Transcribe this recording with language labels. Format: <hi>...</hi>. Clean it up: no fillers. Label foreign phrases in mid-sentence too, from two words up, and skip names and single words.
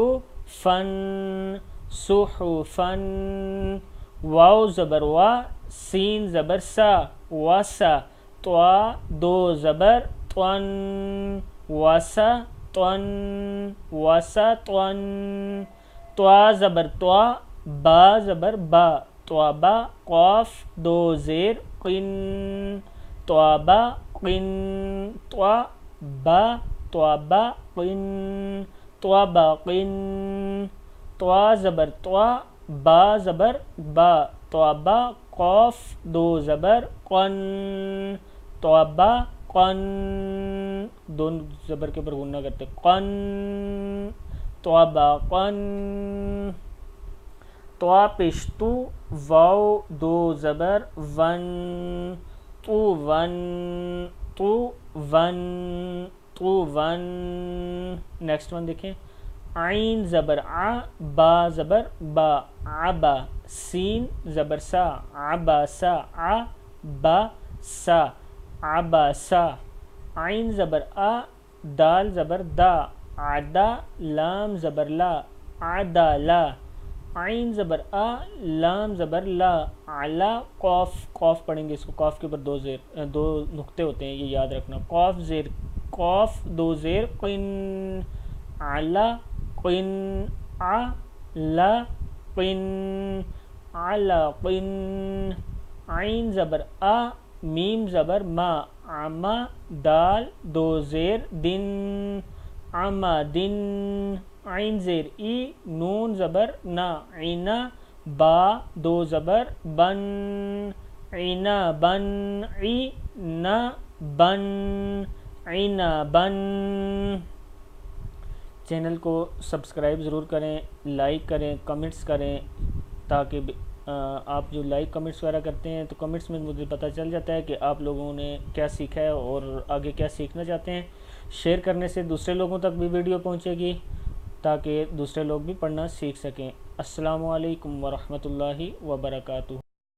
<ur>فن سوحو فن واو زبر وا سین زبر سا واسا توا دو زبر طن واسا طن واسا طن توا زبر توا با زبر با توا با قاف دو زیر قن توا با قن توا با توا با قن توا با قن توا زبر توا با زبر با توابا قاف دو زبر قن توابا قن دو زبر کے اوپر غنہ کرتے قن توابا قن توا پیش تو واو دو زبر ون تو ون تو ون تو ون</ur> <en>next one</en> <ur>دیکھیں عین زبر ع با زبر با عبا سین زبر سا عبا سا عبا سا عبا سا عین زبر آ دال زبر دا عدا لام زبر لا عدا لا عین زبر آ لام زبر لا علا قاف قاف پڑھیں گے اس کو قاف کے اوپر دو نقطے ہوتے ہیں یہ یاد رکھنا قاف زیر قاف دو زیر قن علا قن علا قن علا قن عین زبر آ میم زبر ما عما دال دو زیر دن عما دن عین زیر ای نون زبر نا عینا با دو زبر بن عینا بن عینا بن عینا بن چینل کو سبسکرائب ضرور کریں لائک کریں کمنٹس کریں تاکہ آپ جو لائک کمنٹس وغیرہ کرتے ہیں تو کمنٹس میں مجھے پتہ چل جاتا ہے کہ آپ لوگوں نے کیا سیکھا ہے اور آگے کیا سیکھنا چاہتے ہیں شیئر کرنے سے دوسرے لوگوں تک بھی ویڈیو پہنچے گی تاکہ دوسرے لوگ بھی پڑھنا سیکھ سکیں</ur> <ar>السلام علیکم ورحمۃ اللہ وبرکاتہ</ar>